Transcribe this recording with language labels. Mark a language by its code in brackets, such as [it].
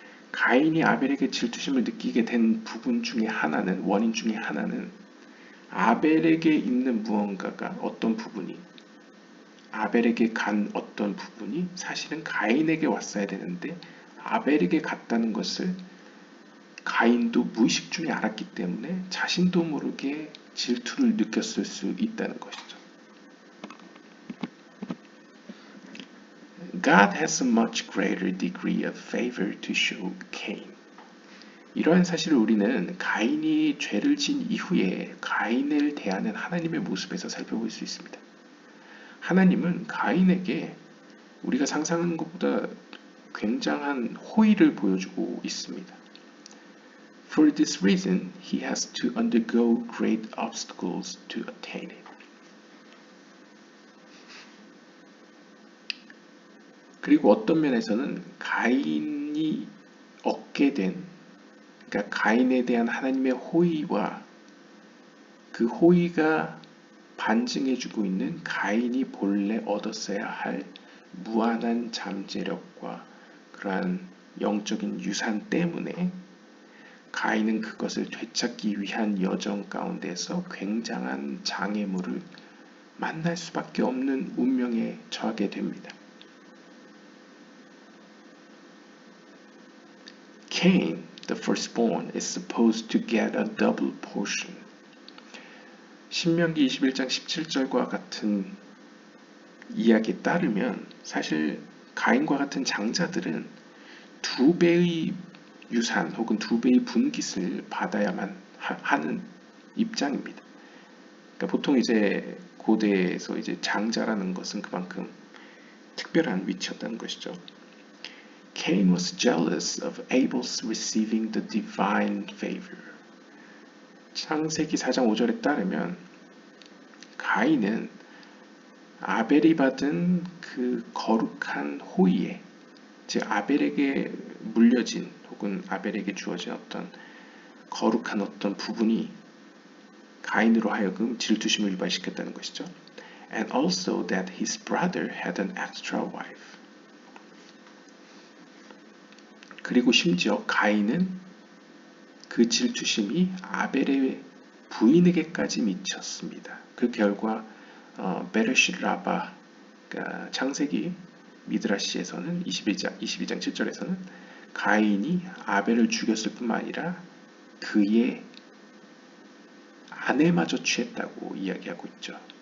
[ko] 가인이 아벨에게 질투심을 느끼게 된 부분 중에 하나는, 원인 중에 하나는 아벨에게 있는 무언가가 어떤 부분이, 아벨에게 간 어떤 부분이 사실은 가인에게 왔어야 되는데 아벨에게 갔다는 것을 가인도 무의식 중에 알았기 때문에 자신도 모르게 질투를 느꼈을 수 있다는 것이죠. [en] God has a much greater degree of favor to show Cain. [ko] 이러한 사실을 우리는 가인이 죄를 진 이후에 가인을 대하는 하나님의 모습에서 살펴볼 수 있습니다. 하나님은 가인에게 우리가 상상하는 것보다 굉장한 호의를 보여주고 있습니다. [en] For this reason, he has to undergo great obstacles to attain it. [ko] 그리고 어떤 면에서는 가인이 얻게 된, 그러니까 가인에 대한 하나님의 호의와 그 호의가 반증해주고 있는 가인이 본래 얻었어야 할 무한한 잠재력과 그러한 영적인 유산 때문에 가인은 그것을 되찾기 위한 여정 가운데서 굉장한 장애물을 만날 수밖에 없는 운명에 처하게 됩니다. [en] Cain, the firstborn, is supposed to get a double portion. [ko] 신명기 21장 17절과 같은 이야기에 따르면 사실 가인과 같은 장자들은 두 배의 유산 혹은 두 배의 분깃을 받아야만 하는 입장입니다. 그러니까 보통 이제 고대에서 이제 장자라는 것은 그만큼 특별한 위치였다는 것이죠. [en] Cain was jealous of Abel's receiving the divine favor. [ko] 창세기 4장 5절에 따르면 가인은 아벨이 받은 그 거룩한 호의에, 즉 아벨에게 물려진 혹은 아벨에게 주어진 어떤 거룩한 어떤 부분이 가인으로 하여금 질투심을 유발시켰다는 것이죠. [en] And also that his brother had an extra wife. [ko] 그리고 심지어 가인은 그 질투심이 아벨의 부인에게까지 미쳤습니다. 그 결과 베레시 라바, 그러니까 창세기 미드라시에서는 22장 7절에서는 가인이 아벨을 죽였을 뿐만 아니라 그의 아내마저 취했다고 이야기하고 있죠.